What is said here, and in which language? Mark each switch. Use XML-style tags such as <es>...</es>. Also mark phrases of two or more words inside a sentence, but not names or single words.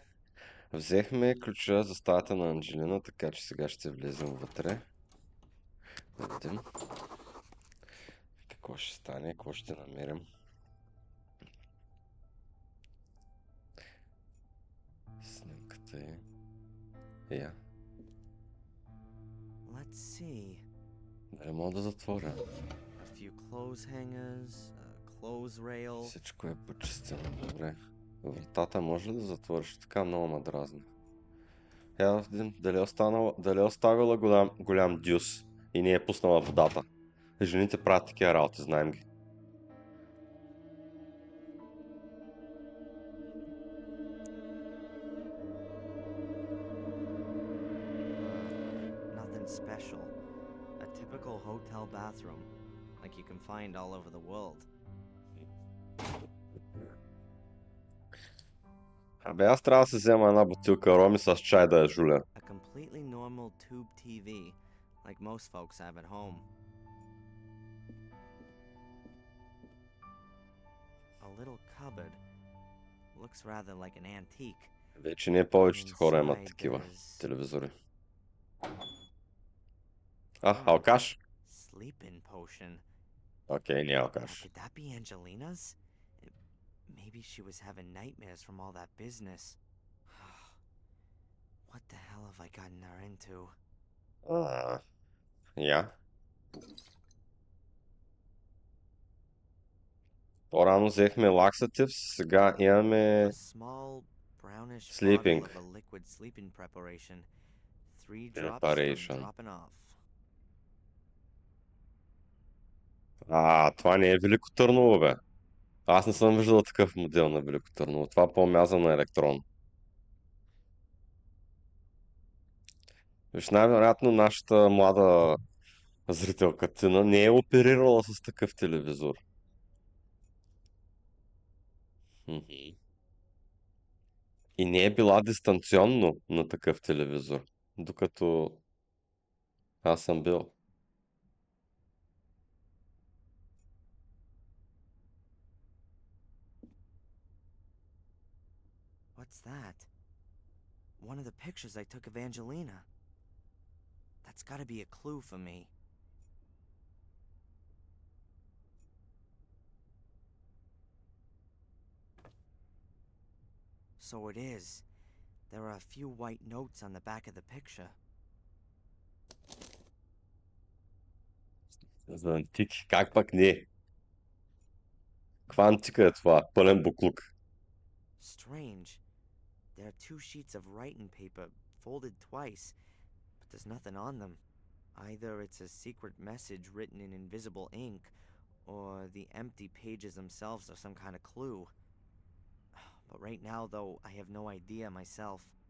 <bg>Взехме ключа за стаята на Анджелина, така че сега ще влезем вътре. Да видим какво ще стане, какво ще намерим. Снимката е... Я.</bg> <en>Let's see.</en> <bg>Дали мога да затворя?</bg> <en>A few clothes hangers, a clothes rail.</en> <bg>Всичко е почистено, добре. Вратата може ли да затвориш? Така много ме дразни. Я да видим дали е оставила голям дюс и не е пуснала водата. Жените правят такива работи, знаем ги.</bg> <en>Nothing special. A typical hotel bathroom, like you can find all over the world.</en> <bg>Абе, аз трябва да се взема една бутилка роми с чай да я жуля.</bg> <en>A completely normal tube TV, like most folks have at home. A little cupboard. Looks rather like an antique.</en> <bg>Вече не повечето хора имат такива телевизори. Алкаш?</bg> <en>Sleeping potion.</en> <bg>Окей, не алкаш.</bg> <en>Could that be Angelina's? Maybe she was having nightmares from all that business. What the hell have I gotten her into?</en> <bg>Я. По-рано взехме laxatives, сега имаме</bg> <en>A small brownish sleeping bottle of a liquid sleeping preparation. 3 drops preparation. from dropping off.</en> <bg>Това не е Велико Търново, бе. Аз не съм виждал такъв модел на Велико Търново. Това по-мяза на електрон. Виж, най-вероятно нашата млада зрителка Тина не е оперирала с такъв телевизор. И не е била дистанционно на такъв телевизор, докато аз съм бил.</bg> <en>What's that? One of the pictures I took of Angelina. That's gotta be a clue for me. So it is. There are a few white notes on the back of the picture.</en> <bg>За антики, как пък не? Каква антика е това? Пълен буклук.</bg> <en>Strange. There are 2 sheets of writing paper, folded twice, but there's nothing on them. Either it's a secret message written in invisible ink, or the empty pages themselves are some kind of clue. But right now, though, I have no idea myself.</en>